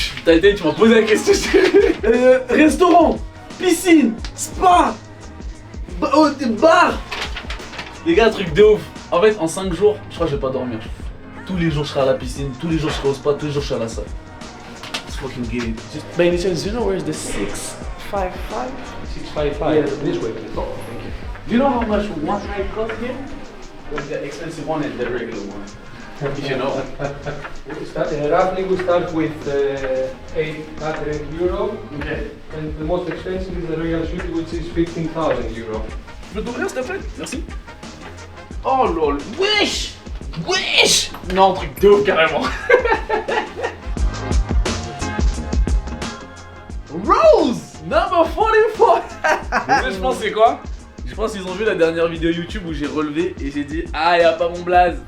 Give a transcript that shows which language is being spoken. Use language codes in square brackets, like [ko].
[fr] T'as été, tu m'as posé la question. Restaurant, piscine, spa, bar. Les gars, truc de ouf. En fait, en 5 jours, je crois que je vais pas dormir. Tous les jours, je serai à la piscine. Tous les jours, je serai au spa. Tous les jours, je serai à la salle. [en] Let's fucking get it. Just by any chance, you know where's the 655? 655. Yeah, this way. Oh, thank you. Do you know how much one night costs here? Like the expensive one and the regular one. If you know. Roughly we start with 800 euro. Okay. And the most expensive is the Royal Suite, which is 15,000 euro. [fr] Je peux t'ouvrir s'il te plaît? Merci. Oh lol, wesh! Wesh! Non, truc de ouf carrément. Rose! [en] Number 44! [fr] Je pense c'est quoi? Je pense qu'ils ont vu la dernière vidéo YouTube où j'ai relevé et j'ai dit ah y'a pas mon blaze.